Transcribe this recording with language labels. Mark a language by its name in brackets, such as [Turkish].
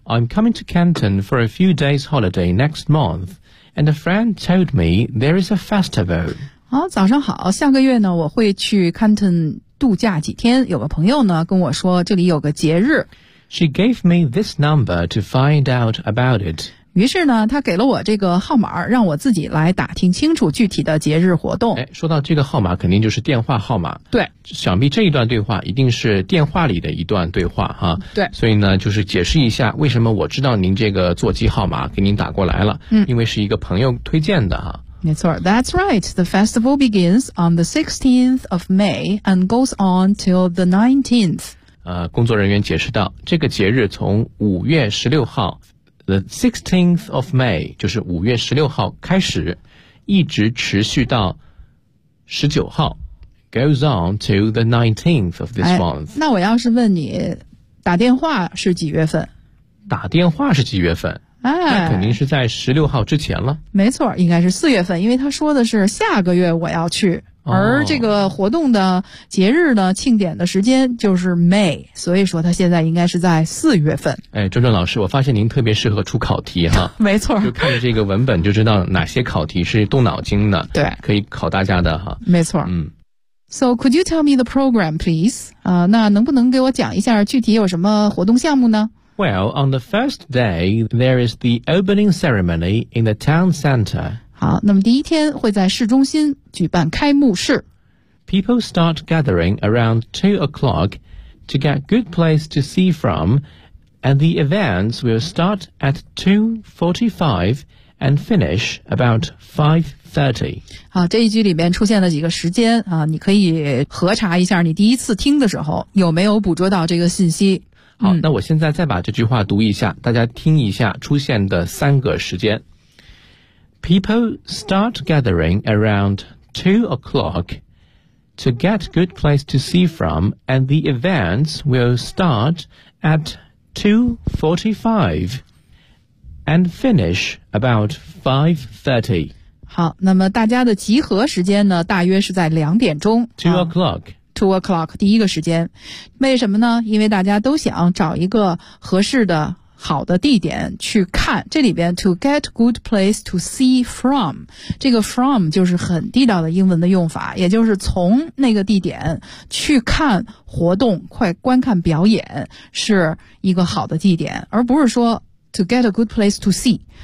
[English] I'm coming to Canton for a few days holiday next month, and a friend told me there is a festival. [Chinese] 好，早上好，下个月呢我会去 Canton 度假几天，有个朋友呢跟我说这里有个节日。 [English] She gave me this number to find out about it. [Chinese] 于是呢他给了我这个号码，让我自己来打听清楚具体的节日活动。哎，说到这个号码肯定就是电话号码。对。想必这一段对话一定是电话里的一段对话哈。对。所以呢就是解释一下为什么我知道您这个座机号码给您打过来了。嗯。因为是一个朋友推荐的哈。没错 [English] ,That's right. The festival begins on the 16th of May and goes on till the 19th. [Chinese] 工作人员解释到这个节日从5月16号 , [English] the 16th of May, [Chinese] 就是5月16号开始一直持续到19号 , [English] goes on till the 19th of this month.、 [Chinese] 哎、那我要是问你打电话是几月份打电话是几月份哎、那肯定是在16号之前了。没错，应该是4月份，因为他说的是下个月我要去、哦、而这个活动的节日呢庆典的时间就是 May， 所以说他现在应该是在4月份。哎，周正老师，我发现您特别适合出考题哈。没错，就看着这个文本就知道哪些考题是动脑筋的。对，可以考大家的哈。没错。嗯。 [English] So could you tell me the program please？ [Chinese] 那能不能给我讲一下具体有什么活动项目呢？ [English] Well, on the first day, there is the opening ceremony in the town center. [Chinese] 好，那么第一天会在市中心举办开幕式。 [English] People start gathering around 2 o'clock to get good place to see from, and the events will start at 2:45 and finish about 5:30. [Chinese] 好，这一句里面出现了几个时间啊，你可以核查一下你第一次听的时候有没有捕捉到这个信息。好，那我现在再把这句话读一下，大家听一下出现的三个时间。 [English] People start gathering around 2 o'clock to get good place to see from, and the events will start at 2:45 and finish about 5:30. [Chinese] 好，那么大家的集合时间呢，大约是在2点钟。 [English] 2 o'clock. 2 o'clock [Chinese] 第一个时间，为什么呢？因为大家都想找一个合适的好的地点去看。这里边 [English] to get good place to see from， [Chinese] 这个 from 就是很地道的英文的用法，也就是从那个地点去看活动，快观看表演是一个好的地点，而不是说 [English] to get a good place to see。